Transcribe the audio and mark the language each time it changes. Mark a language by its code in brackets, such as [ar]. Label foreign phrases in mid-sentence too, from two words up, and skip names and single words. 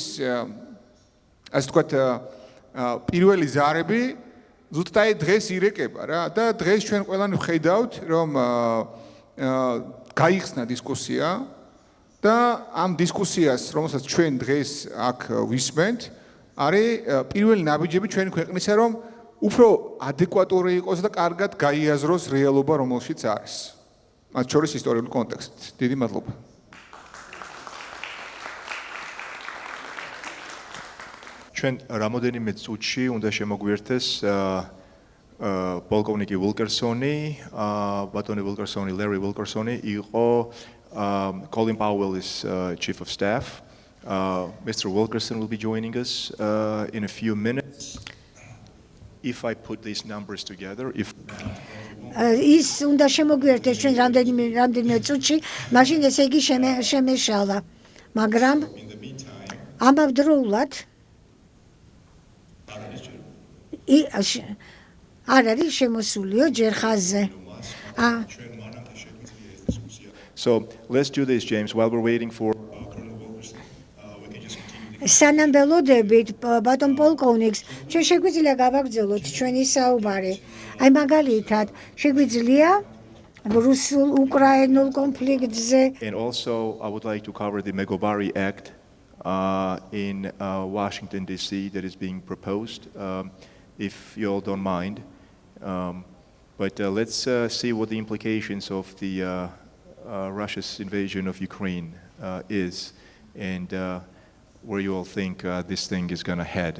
[ka] ასე ვთქვათ პირველი ზარები ზუსტად დღეს ირეკება რა და დღეს ჩვენ ყველანი ვხედავთ რომ გაიხსნა დისკუსია და ამ დისკუსიას რომელსაც ჩვენ დღეს აქ ვისმენთ არის პირველი ნაბიჯები ჩვენი ქვეყნისა რომ უფრო ადეკვატური იყოს და კარგად გაიაზროს რეალობა რომელშიც არის მათ შორის ისტორიული კონტექსტით. დიდი მადლობა. ჩვენ რამოდენიმე წუთში უნდა შემოგვიერთეს პოლკოვნიკი ვილკერსონი, ბატონი ვილკერსონი, ლერი ვილკერსონი იყო [en] Colin Powell is chief of staff. Mr. Wilkerson will be joining us in a few minutes. If I put these numbers together, [ka] ის უნდა შემოგვიერთეს ჩვენ რამდენიმე წუთში, მაშინ ესე იგი შემეშალა. მაგრამ ამავდროულად არ არის შემოსულიო ჯერ ხაზზე. [en] So let's do this, James, while we're waiting for [ka] სანამ ველოდებით ბატონ პოლკოვნიკს ჩვენ შეგვიძლია გავაგრძელოთ ჩვენი საუბარი. აი მაგალითად შეგვიძლია რუსულ-უკრაინულ კონფლიქტზე. [en] And also I would like to cover the Megobari Act in Washington DC that is being proposed. If you all don't mind. But let's see what the implications of the Russia's invasion of Ukraine is and where you all think this thing is going to head.